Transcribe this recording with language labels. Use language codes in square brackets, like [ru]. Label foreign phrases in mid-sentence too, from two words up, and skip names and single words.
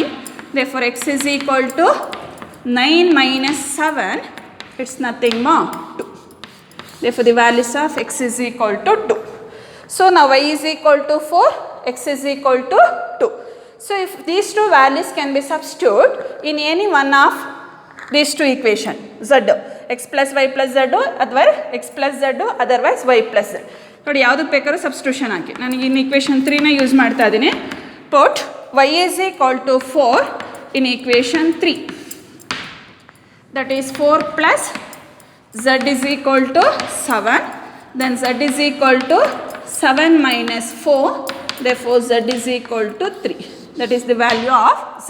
[en] Therefore x is equal to 9 minus 7, it's nothing more 2. Therefore the values of x is equal to 2. So now y is equal to 4, x is equal to 2. So if these two values can be substituted in any one of these two equations, z, x plus y plus z, otherwise x plus z, otherwise y plus z. [kn] ನೋಡಿ ಯಾವುದಕ್ಕೆ ಬೇಕಾದ್ರೂ ಸಬ್ಸ್ಟಿಟ್ಯೂಷನ್ ಹಾಕಿ. ನನಗೆ ಇನ್ನು ಇಕ್ವೇಷನ್ 3ನ ಯೂಸ್ ಮಾಡ್ತಾ ಇದ್ದೀನಿ. [en] ಪುಟ್ y is equal to 4 in equation 3. That is 4 plus z is equal to 7. Then z is equal to 7 minus 4. Therefore z is equal to 3. That is the value of z.